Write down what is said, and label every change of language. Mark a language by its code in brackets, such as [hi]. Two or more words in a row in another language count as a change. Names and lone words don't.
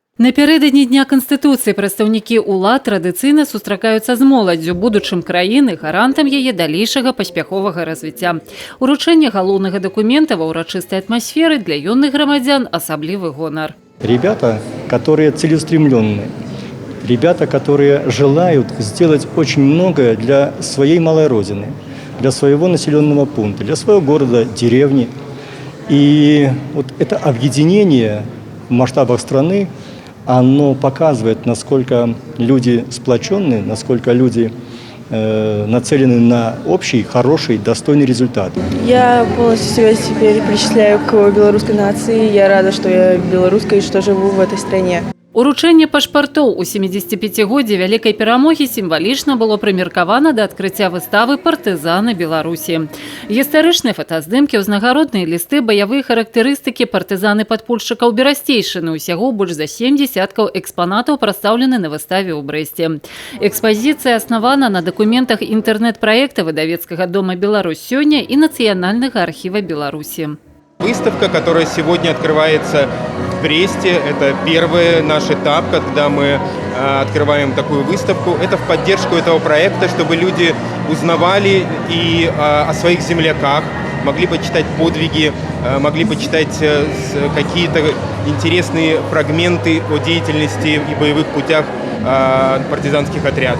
[be] Напярэдадні Дня Канстытуцыі прадстаўнікі ўлад традыцыйна сустракаюцца з моладдзю, будучым краіны гарантам яе далейшага паспяховага развіцця. Уручэнне галоўнага дакумента ва ўрачыстай атмасферы для юных грамадзян асаблівы гонар. [ru] Ребята, которые целеустремленные, ребята, которые желают сделать очень многое для своей малой родины, для своего населенного пункта, для своего города, деревни. И вот это объединение в масштабах страны, оно показывает, насколько люди сплоченные, насколько люди нацелены на общий, хороший, достойный результат. Я полностью себя теперь причисляю к белорусской нации. Я рада, что я белорусская и что живу в этой стране. [be] Уручэнне пашпартоў у 75годдзе вялікай перамогі сімвалічна было прымеркавана да адкрыцця выставы «Партызаны Беларусі». Гістарычныя фотаздымкі, узнагародныя лісты, баявыя характарыстыкі партызаны-падпольшчыкаў Берасцейшчыны. Усяго больш за 7 дзясяткаў экспанатаў прадстаўлены на выставе ў Брэсце. Экспазіцыя аснавана на дакументах інтэрнэт-праекта выдавецкага дома «Беларусь сёння» і Нацыянальнага архіва Беларусі. [ru] Выставка, которая сегодня открывается в Бресте, это первый наш этап, когда мы открываем такую выставку. Это в поддержку этого проекта, чтобы люди узнавали и о своих земляках, могли почитать подвиги, могли почитать какие-то интересные фрагменты о деятельности и боевых путях партизанских отрядов.